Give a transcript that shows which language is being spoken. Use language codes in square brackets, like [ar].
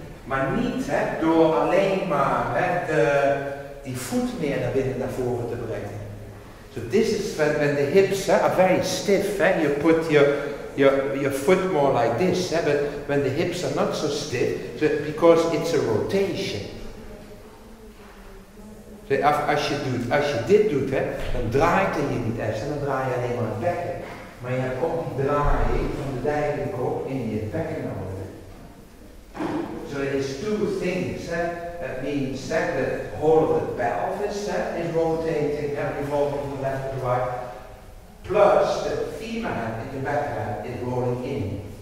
[nl] Maar niet door alleen maar die voet meer naar binnen naar voren te brengen. [en] So this is when the hips are very stiff. You put your foot more like this. But when the hips are not so stiff, so because it's a rotation. [nl] So als je dit doet, dan draait er hier niet eens en dan draai je alleen maar het bekken. Maar je hebt ook die draaiing van de dijkop in je bekken nodig. [en] So there's two things. That means that the whole of the pelvis is rotating and revolving from the left to the right. Plus the femur hand in the backhand is rolling in.